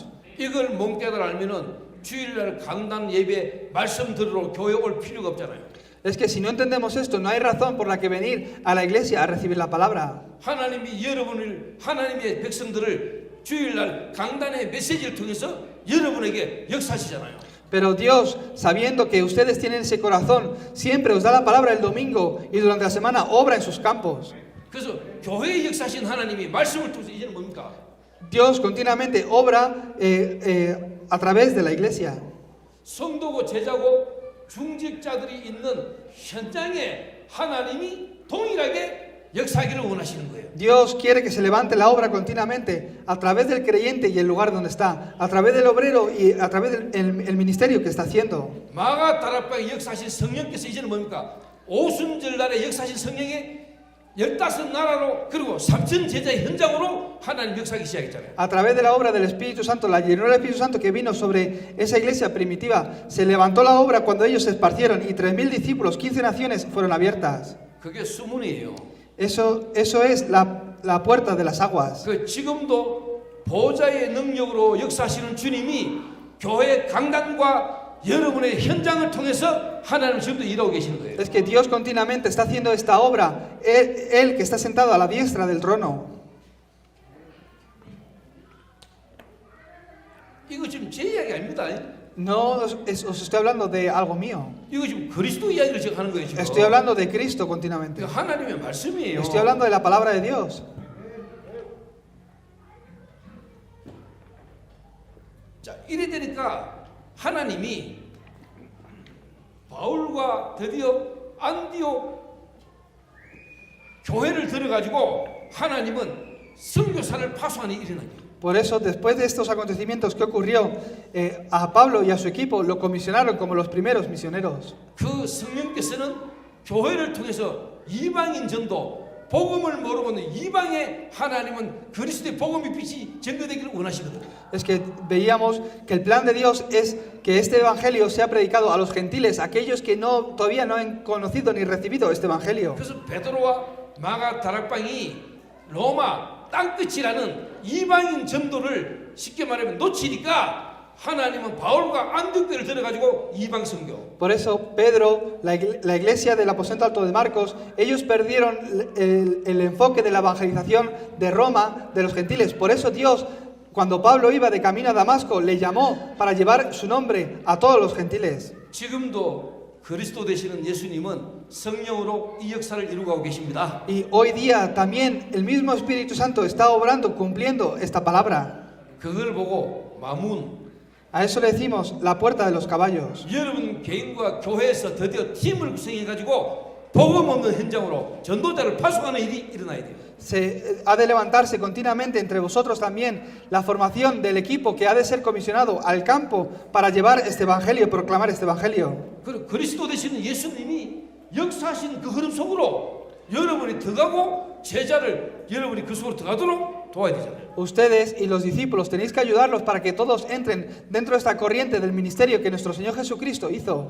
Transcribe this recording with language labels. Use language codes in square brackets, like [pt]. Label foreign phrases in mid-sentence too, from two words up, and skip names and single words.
[ko] 이걸 몸깨달아 알면은 주일날 강단 예배 말씀 들으러 교회 올 필요가 없잖아요. [es] Es que si no entendemos esto, no hay razón por la que venir a la iglesia a recibir la palabra. [ko] 하나님이 여러분을 하나님의 백성들을 주일날 강단의 메시지를 통해서 여러분에게 역사하시잖아요. [es] Pero Dios, sabiendo que ustedes tienen ese corazón, siempre os da la palabra el domingo y durante la semana obra en sus campos. [ko] 그래서 교회에 역사하신 하나님이 말씀을 통해서 이제는 뭡니까? [es] Dios continuamente obra a través de la iglesia. [ko] 성도고 제자고 중직자들이 있는 현장에 하나님이 동일하게 역사하기를 원하시는 거예요. [es] Dios quiere que se levante la obra continuamente a través del creyente y el lugar donde está, a través del obrero y a través del ministerio que está haciendo. [ko] 마가 다락방에 역사하신 성령께서 이제는 뭡니까? 오순절 날에 역사하신 성령의 15나라로 그리고 3천 제자의 현장으로 하나님 역사하기 시작했잖아요. [es] A través de la obra del Espíritu Santo, la llenura del Espíritu Santo que vino sobre esa iglesia primitiva, se levantó la obra cuando ellos se esparcieron y 3.000 discípulos, 15 naciones fueron abiertas. [ko] 그게 수문이에요. [es] Eso es la puerta de las aguas. [ko] 그 지금도 보좌의 능력으로 역사하시는 주님이 교회 강단과 여러분의 현장을 통해서 하나님 지금도 일하고 계시는 거예요. [es] Es que Dios continuamente está haciendo esta obra, Él que está sentado a la diestra del trono. [ko] 이거 지금 제 이야기 아닙니다. [es] No os estoy hablando de algo mío. [ko] 이거 지금 그리스도 이야기를 지금 하는 거예요, 지금. [es] Estoy hablando de Cristo continuamente. [ko] 이거 하나님의 말씀이에요. [es] Estoy hablando de la palabra de Dios. [ko] 자, 이래 되니까 하나님이 바울과 드디어 안디옥 교회를 들어가지고 하나님은 선교사를 파송하는 일이 일어난 거예요. [es] Por eso, después de estos acontecimientos que ocurrió, a Pablo y a su equipo lo comisionaron como los primeros misioneros. [ko] 그 성령께서는 교회를 통해서 이방인 전도, 복음을 모르고 있는 이방의 하나님은 그리스도의 복음의 빛이 전거되기를 원하시거든요. [es] Es que veíamos que el plan de Dios es que este evangelio sea predicado a los gentiles, aquellos que todavía no han conocido ni recibido este evangelio. [ko] 그래서 베드로와 마가 다락방이 로마 땅끝이라는 이방인 전도를 쉽게 말하면 놓치니까 하나님은 바울과 안디옥교를 들어가지고 이방 선교. [es] Por eso Pedro, la iglesia del aposento alto de Marcos, ellos perdieron el enfoque de la evangelización de Roma, de los gentiles. Por eso Dios, cuando Pablo iba de camino a Damasco, le llamó para llevar su nombre a todos los gentiles. [ko] 지금도 그리스도 되시는 예수님은 성령으로 이 역사를 이루고 계십니다. [es] Y hoy día también el mismo Espíritu Santo está obrando, cumpliendo esta palabra. [ko] 그걸 보고 마문. [es] A eso le decimos la puerta de los caballos. [ko] 여러분 개인과 교회에서 드디어 팀을 구성해가지고 복음 없는 현장으로 전도자를 파송하는 일이 일어나야 돼요. [es] Se ha de levantarse continuamente entre vosotros también la formación del equipo que ha de ser comisionado al campo para llevar este evangelio y proclamar este evangelio. [ko] 그리고 그리스도 되시는 예수님이 역사하신 그 흐름 속으로 여러분이 들어가고 제자를 여러분이 그 속으로 들어가도록 도와야 되잖아요. [es] Ustedes y los discípulos tenéis que ayudarlos para que todos entren dentro de esta corriente del ministerio que nuestro Señor Jesucristo hizo.